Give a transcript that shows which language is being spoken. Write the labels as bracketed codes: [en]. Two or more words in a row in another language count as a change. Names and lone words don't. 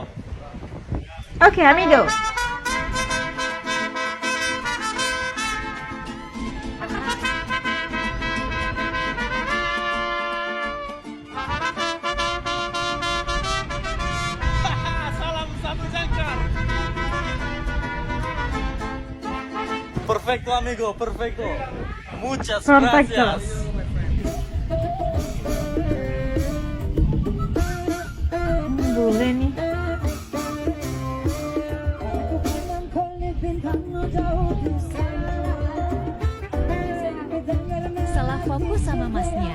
[es] Oke, amigo. [id] Salam satu jangkar. [es] Perfecto, amigo, perfecto. Muchas Perfecto. gracias. [id] Boleh nih. Salah fokus sama masnya.